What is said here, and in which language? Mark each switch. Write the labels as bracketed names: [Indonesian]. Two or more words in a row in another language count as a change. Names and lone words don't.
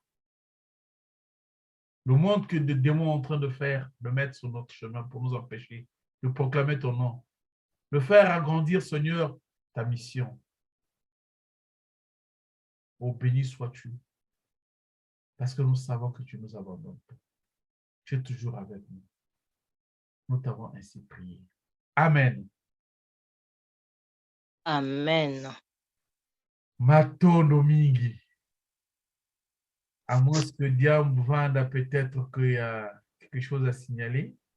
[French] Le monde que des démons sont en train de faire, de mettre sur notre chemin pour nous empêcher de proclamer ton nom, de faire agrandir, Seigneur, ta mission. Oh, béni sois-tu, parce que nous savons que tu nous abandonnes. Tu es toujours avec nous. Nous t'avons ainsi prié. Amen. Amen. [Lingala] Matondo mingi. [French] À moins que Diam Vanda, peut-être qu'il y a quelque chose à signaler.